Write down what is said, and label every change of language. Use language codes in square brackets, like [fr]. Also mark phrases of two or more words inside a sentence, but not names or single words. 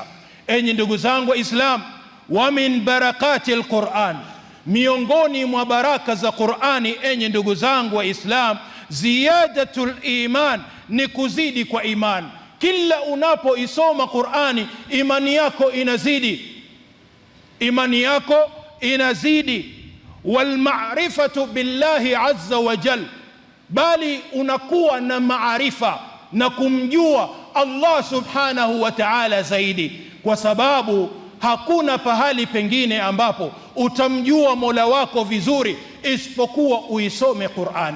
[sw] Enyi ndugu zangu Waislamu, [ar] ومن بركات القرآن, [sw] miongoni mwa baraka za Qur'ani enyi ndugu zangu Waislamu, [ar] زيادة الإيمان, [sw] ni kuzidi kwa iman. Kila unapoisoma Qur'ani imani yako inazidi, imani yako inazidi. [ar] والمعرفة بالله عز وجل, [sw] bali unakuwa na maarifa na kumjua Allah [ar] سبحانه وتعالى [sw] zaidi, kwa sababu hakuna pahali pengine ambapo utamjua Mola wako vizuri isipokuwa uisome Qur'ani.